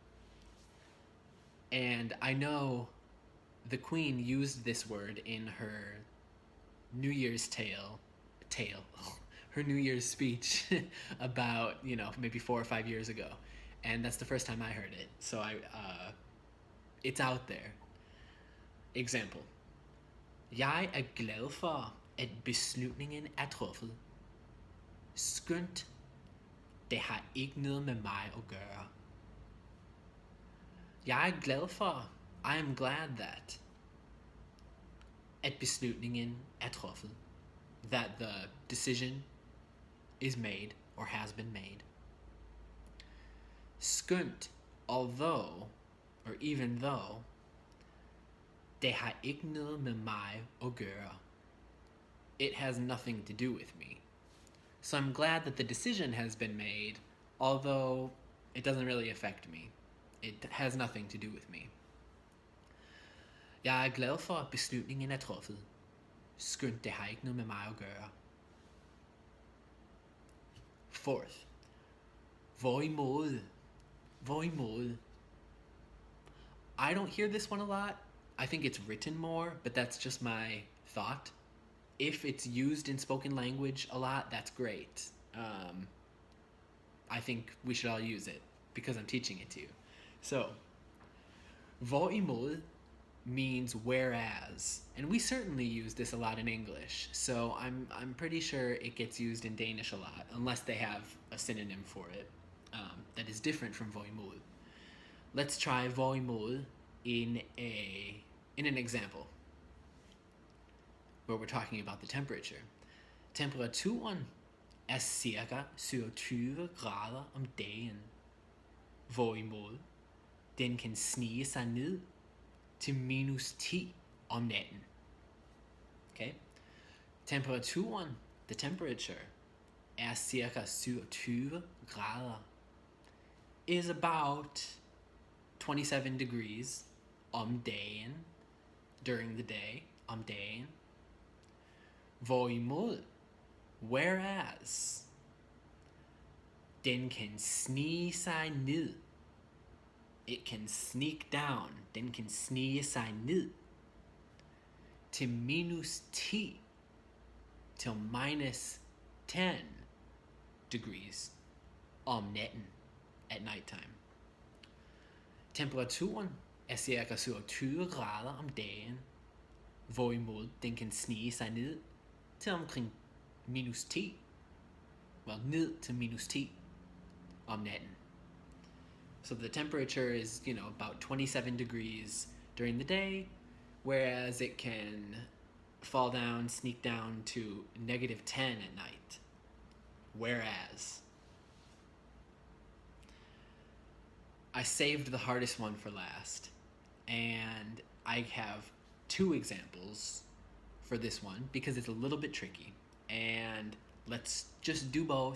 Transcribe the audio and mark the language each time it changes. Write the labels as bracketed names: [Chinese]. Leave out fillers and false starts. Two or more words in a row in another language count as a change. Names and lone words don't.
[English] And I know the Queen used this word in her New Year's her New Year's speech about, maybe 4 or 5 years ago. And that's the first time I heard it. So it's out there. Example. [Danish] Jeg er glad for, at beslutningen er truffet. Skønt, det har ikke noget med mig at gøre. Jeg er glad for, [English] I am glad that, [Danish] at beslutningen er truffet. [English] That the decision is made or has been made. Skønt, although, or even though, [Danish] det har ikke noget med mig at gøre. [English] It has nothing to do with me. So I'm glad that the decision has been made, although it doesn't really affect me. It has nothing to do with me. [Danish] Jeg er glad for, at beslutningen er truffet. Skønt, det har ikke noget med mig at gøre. [English] Fourth. Hvorimod. I don't hear this one a lot. I think it's written more, but that's just my thought. If it's used in spoken language a lot, that's great. I think we should all use it because I'm teaching it to you. So, hvorimod means whereas, and we certainly use this a lot in English, so I'm pretty sure it gets used in Danish a lot, unless they have a synonym for it that is different from hvorimod. Let's try hvorimod in an example where we're talking about the temperature. [Danish] Temperaturen er cirka 27 grader om dagen, hvorimod den kan snige sig ned til -10 om natten. Okay? Temperaturen, [English] the temperature, [Danish] er cirka 27 grader, [English] is about 27 degrees [Danish] om dagen, [English] during the day, [Danish] om dagen. Hvorimod, whereas, den kan snige sig ned. [English] It can sneak down. [Danish] Den kan snige sig ned til -10, til -10 degrees om natten, [English] at nighttime. [Danish] Temperaturen er cirka 27 grader om dagen, hvorimod den kan snige sig ned til omkring -10, ned til -10 om natten. [English] So the temperature is, about 27 degrees during the day, whereas it can fall down, sneak down to -10 at night. Whereas. I saved the hardest one for last, and I have 2 examples for this one because it's a little bit tricky, and let's just do both.